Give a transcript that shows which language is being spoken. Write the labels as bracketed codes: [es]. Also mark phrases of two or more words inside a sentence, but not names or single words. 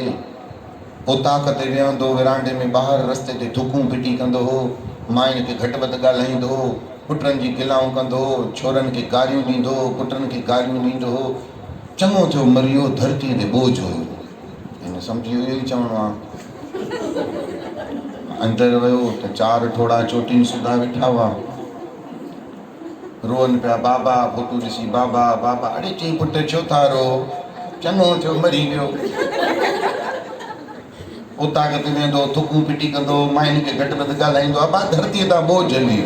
[sd] उताक ते वेहंदो विरांडे में ॿाहिरि रस्ते ते थुकूं फिटी कंदो हो, मायुनि खे घटि वधि ॻाल्हाईंदो हो, पुटनि जी गिलाऊं कंदो हो, छोरनि खे गारियूं ॾींदो हो, पुटनि खे गारियूं ॾींदो हो। चङो थियो मरी वियो, धरतीअ ते बोझ हुयो। हिन सम्झी इहो ई चवणो आहे। अंदरि वियो त 4 ठोड़ा चोटियुनि सुधा वेठा हुआ, रोअनि पिया, बाबा फोटू ॾिसी बाबा बाबा। अड़े चई पुट छो था रो, चङो थियो मरी वियो। उतां ते वेंदो थुकूं पिटी कंदो, मायुनि खे घटि वधि ॻाल्हाईंदो, अबा धरतीअ तां बोझ हली वियो।